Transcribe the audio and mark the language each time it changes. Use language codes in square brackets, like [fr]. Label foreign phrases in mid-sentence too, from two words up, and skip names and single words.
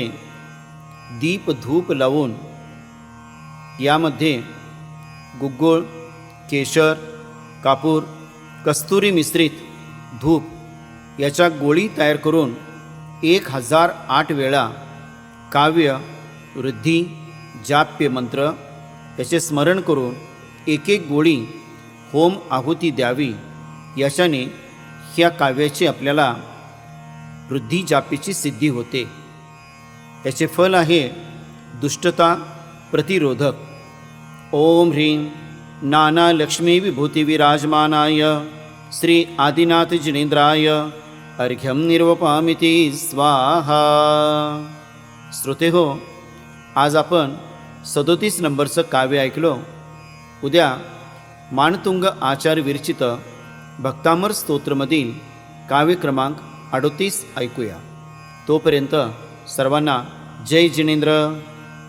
[mr] दीप धूप लावून यामध्ये गुग्गुळ, केशर, कापूर, कस्तुरी मिश्रित धूप याच्या गोळी तयार करून 1008 वेळा काव्य, वृद्धी, जाप्य मंत्र याचे स्मरण करून एक एक गोळी होम आहुती द्यावी. याच्याने ह्या काव्याची आपल्याला वृद्धी जापीची सिद्धी होते. याचे फल आहे दुष्टता प्रतिरोधक. [sa] ओम ह्रीं नाना लक्ष्मी विभूती विराजमानाय श्री आदिनाथ जिनेंद्राय अर्घ्यम निर्वपामिति स्वाहा. [mr] श्रोते हो, आज आपण 37 नंबरचं काव्य ऐकलो. उद्या मानतुंग आचार्य विरचित भक्तामर स्तोत्रमधील काव्य क्रमांक 38 ऐकूया. तोपर्यंत सर्वांना जय जिनेंद्र.